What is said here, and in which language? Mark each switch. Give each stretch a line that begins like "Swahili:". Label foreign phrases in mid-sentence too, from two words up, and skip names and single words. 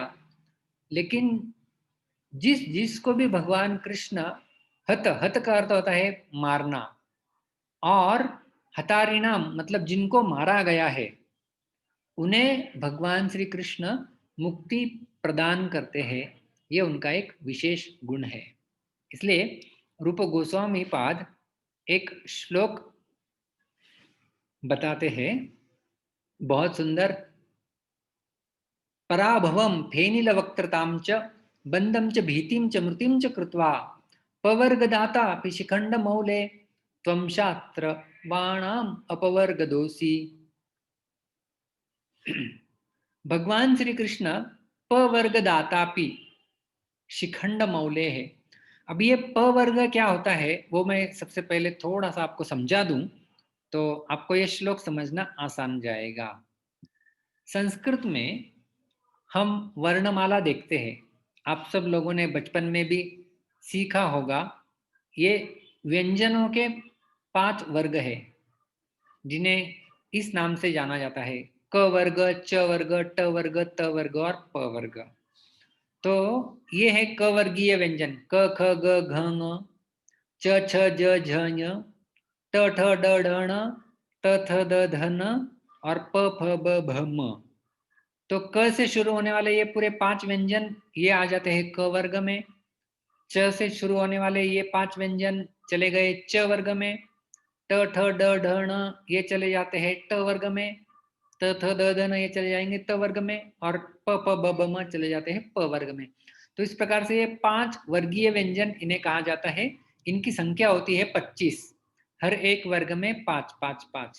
Hindi: लेकिन जिस जिसको भी भगवान कृष्ण हत, हत का अर्थ होता है मारना, और हतारिणाम मतलब जिनको मारा गया है उन्हें भगवान श्री कृष्ण मुक्ति प्रदान करते हैं। ये उनका एक विशेष गुण है। इसलिए रूप गोस्वामी पाद एक श्लोक बताते हैं, बहुत सुंदर।
Sanskrit: पराभवम फेनिल वक्त्रताम च बंदम च भीतिम च मृतिम च कृत्वा पवर्गदाता शिखंड मौले त्वं शास्त्र वाणाम अपवर्गदोषी।
Hindi: भगवान श्री कृष्ण
Sanskrit: पवर्गदातापि शिखंड मौले
Hindi: है। अब ये पवर्ग क्या होता है वो मैं सबसे पहले थोड़ा सा आपको समझा दूं, तो आपको ये श्लोक समझना आसान जाएगा। संस्कृत में हम वर्णमाला देखते हैं, आप सब लोगों ने बचपन में भी सीखा होगा। ये व्यंजनों के 5 वर्ग है, जिन्हें इस नाम से जाना जाता है: क वर्ग, च वर्ग, ट वर्ग, त वर्ग और प वर्ग। तो ये है क वर्गीय व्यंजन: क ख ग घ ङ, च छ ज झ ञ, ट ठ ड ढ ण, त थ द ध न और प फ ब भ म। तो क से शुरू होने वाले ये पूरे 5 व्यंजन ये आ जाते हैं क वर्ग में। च से शुरू होने वाले ये 5 व्यंजन चले गए च वर्ग में। ट ठ ड ढ ण ये चले जाते हैं ट वर्ग में। त थ द ध न ये चले जाएंगे त वर्ग में। और प फ ब भ म चले जाते हैं प वर्ग में। तो इस प्रकार से ये 5 वर्गीय व्यंजन इन्हें कहा जाता है। इनकी संख्या होती है 25, हर एक वर्ग में 5 5 5।